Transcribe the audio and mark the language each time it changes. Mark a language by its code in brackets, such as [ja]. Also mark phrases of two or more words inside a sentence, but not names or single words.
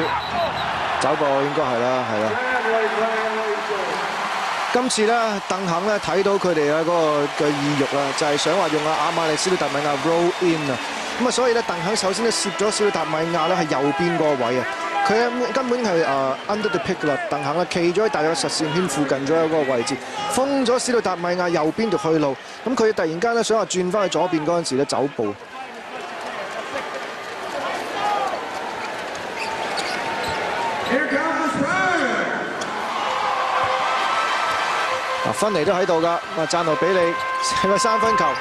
[yue] 走步應該係啦，係啦。今次咧，鄧肯咧睇到佢哋嗰個嘅意欲啦，就係想話用阿馬利斯達米亞 [en] roll in [yue] 啊。咁啊，所以咧，鄧肯首先咧攝咗史達米亞咧係右邊嗰個位啊，佢根本係 [en] under the pick [yue] 啦。鄧肯咧企咗喺大約實線圈附近左右嗰個位置，封咗史達米亞右邊條去路。咁佢突然間咧想話轉翻去左邊嗰陣時咧走步。芬尼都喺度㗎，贊奴比利係個3分球。